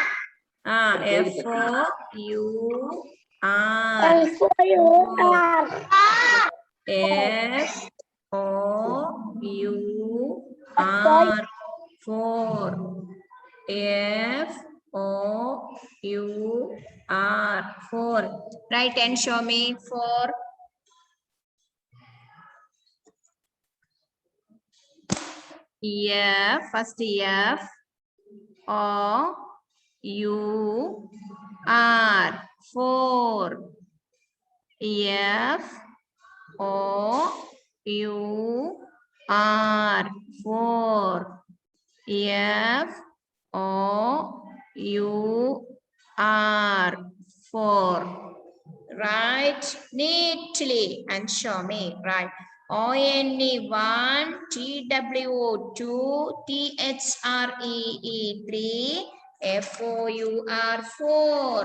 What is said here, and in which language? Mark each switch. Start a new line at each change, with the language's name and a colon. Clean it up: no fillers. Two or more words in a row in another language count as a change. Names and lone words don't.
English: F O U R. F O U R. F O U R 4. F O U R 4. Write and show me 4. F, first F O U R 4. F O U R 4. F O U R 4. Write neatly and show me. Right. ONE 1, TWO 2, THREE 3, FOUR 4.